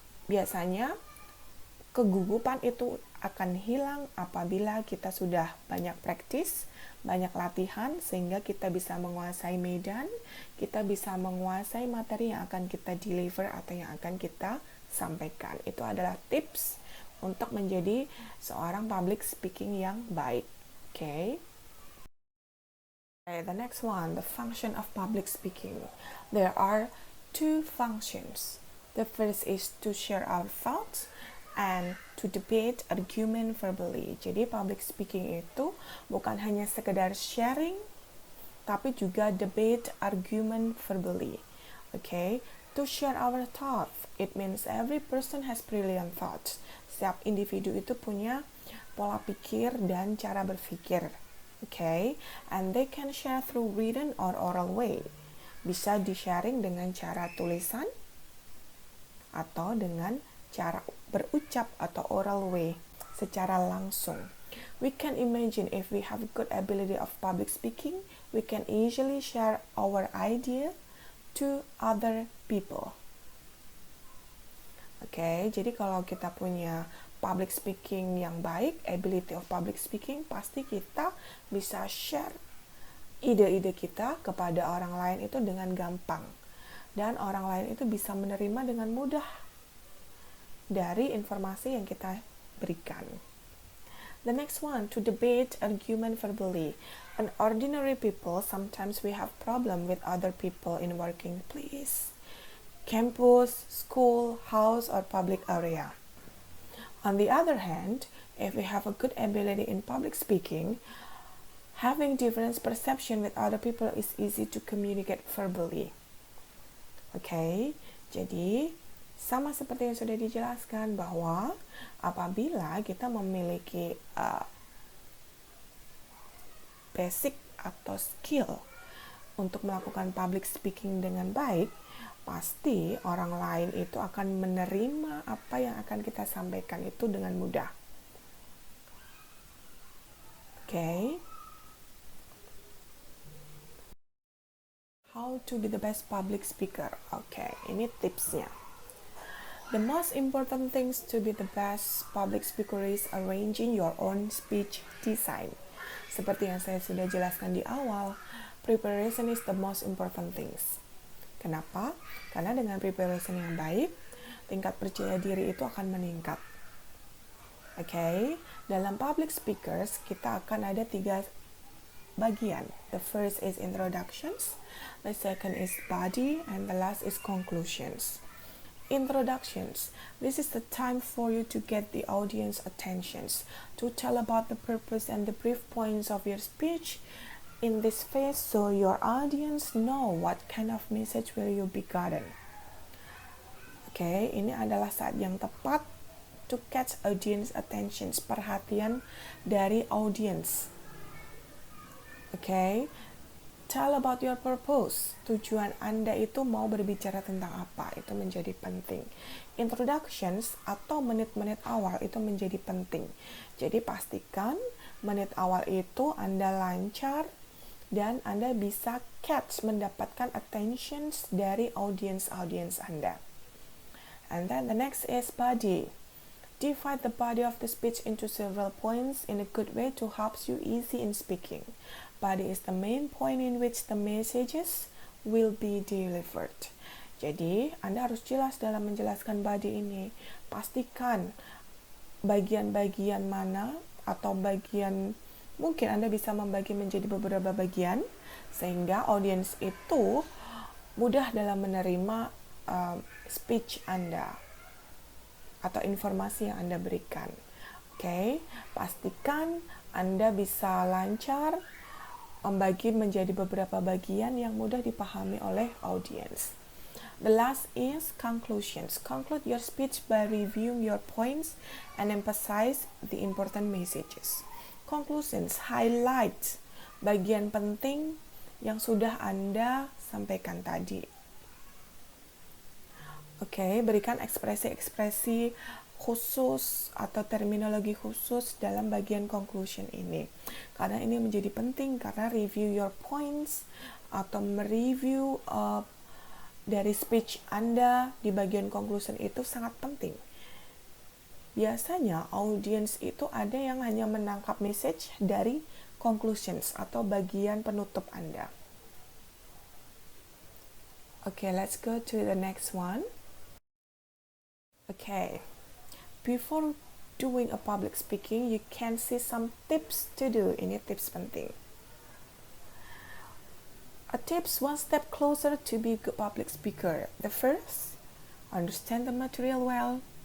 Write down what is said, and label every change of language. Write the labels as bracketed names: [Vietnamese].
[Indonesian] Biasanya kegugupan itu akan hilang apabila kita sudah banyak praktis, banyak latihan, sehingga kita bisa menguasai medan, kita bisa menguasai materi yang akan kita deliver atau yang akan kita sampaikan. Itu adalah tips untuk menjadi seorang public speaking yang baik. Okay. [English] The next one, the function of public speaking. There are 2 functions. The first is to share our thoughts and to debate argument verbally. [Indonesian] Jadi public speaking itu bukan hanya sekedar sharing, tapi juga [English] debate argument verbally. Okay, to share our thoughts, it means every person has brilliant thoughts. [Indonesian] Setiap individu itu punya pola pikir dan cara berpikir. [English] Okay, and they can share through written or oral way. [Indonesian] Bisa di-sharing dengan cara tulisan atau dengan cara berucap atau [English] oral way, [Indonesian] secara langsung. [English] We can imagine if we have good ability of public speaking, we can easily share our idea to other people. [Indonesian] Okay, jadi kalau kita punya public speaking yang baik, [English] ability of public speaking, [Indonesian] pasti kita bisa share ide-ide kita kepada orang lain itu dengan gampang. Dan orang lain itu bisa menerima dengan mudah dari informasi yang kita berikan. [English] The next one, to debate argument verbally. An ordinary people, sometimes we have problem with other people in working place, campus, school, house, or public area. On the other hand, if we have a good ability in public speaking, having different perception with other people is easy to communicate verbally. [Indonesian] Okay, jadi sama seperti yang sudah dijelaskan bahwa apabila kita memiliki basic atau skill untuk melakukan public speaking dengan baik, pasti orang lain itu akan menerima apa yang akan kita sampaikan itu dengan mudah. Okay. [English] How to be the best public speaker? Okay, [Indonesian] ini tipsnya. [English] The most important things to be the best public speaker is arranging your own speech design. [Indonesian] Seperti yang saya sudah jelaskan di awal, [English] preparation is the most important things. [Indonesian] Kenapa? Karena dengan preparation yang baik, tingkat percaya diri itu akan meningkat. Oke, dalam public speakers kita akan ada 3 bagian. [English] The first is introductions, the second is body, and the last is conclusions. Introductions. This is the time for you to get the audience attentions, to tell about the purpose and the brief points of your speech in this phase so your audience know what kind of message will you be gotten. [Indonesian] Oke, ini adalah saat yang tepat [English] to catch audience attentions, [Indonesian] perhatian dari audience. [English] Oke, tell about your purpose. [Indonesian] Tujuan Anda itu mau berbicara tentang apa, itu menjadi penting. Introductions atau menit-menit awal itu menjadi penting. Jadi pastikan menit awal itu Anda lancar dan Anda bisa catch, mendapatkan attentions dari audience Anda. [English] And then the next is body. Divide the body of the speech into several points in a good way to help you easy in speaking. Body is the main point in which the messages will be delivered. [Indonesian] Jadi, Anda harus jelas dalam menjelaskan body ini. Pastikan bagian-bagian mana atau bagian, mungkin Anda bisa membagi menjadi beberapa bagian sehingga audiens itu mudah dalam menerima speech Anda atau informasi yang Anda berikan. Oke, pastikan Anda bisa lancar membagi menjadi beberapa bagian yang mudah dipahami oleh audiens. [English] The last is conclusions. Conclude your speech by reviewing your points and emphasize the important messages. [Indonesian] Conclusions highlight bagian penting yang sudah Anda sampaikan tadi. Oke, berikan ekspresi-ekspresi khusus atau terminologi khusus dalam bagian conclusion ini. Karena ini menjadi penting karena [English] review your points [Indonesian] atau mereview dari speech Anda di bagian conclusion itu sangat penting. Biasanya audience itu ada yang hanya menangkap message dari conclusions atau bagian penutup Anda. [English] Okay, let's go to the next one. Okay. Before doing a public speaking, you can see some tips to do. [Indonesian] Ini tips penting. [English] A tips one step closer to be a good public speaker. The first, understand the material well.